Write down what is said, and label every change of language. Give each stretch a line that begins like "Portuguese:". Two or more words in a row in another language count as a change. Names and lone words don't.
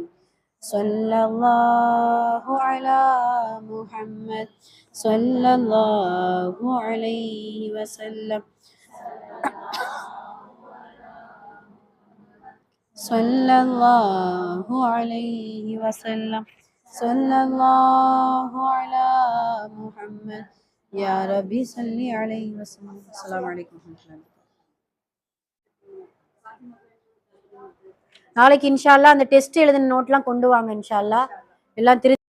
Arabic: صلى الله على محمد صلى الله عليه وسلم صلى الله عليه وسلم صلى الله على محمد يا ربي صل عليه وسلم. السلام عليكم ورحمة الله.
Tamil: நாளைக்கு
Arabic: إن شاء الله
Tamil: அந்த டெஸ்ட் எழுதின நோட்லாம் கொண்டு வாங்க
Arabic: إن شاء الله
Tamil: எல்லாம்